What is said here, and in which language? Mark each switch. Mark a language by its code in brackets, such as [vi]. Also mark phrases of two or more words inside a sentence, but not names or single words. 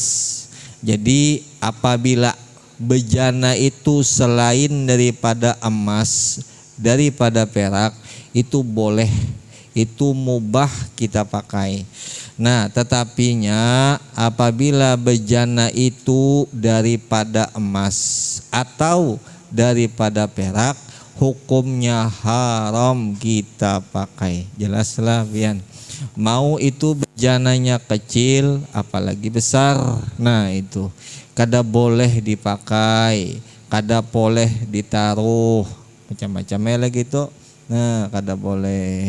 [id] Jadi apabila bejana itu selain daripada emas, daripada perak, itu boleh, itu mubah kita pakai. Nah tetapinya apabila bejana itu daripada emas atau daripada perak, hukumnya haram kita pakai. Jelaslah Bian. [bjn] Mau itu bejananya kecil apalagi besar, nah itu kada boleh dipakai, kada boleh ditaruh macam-macamnya lagi tuh. Nah kada boleh.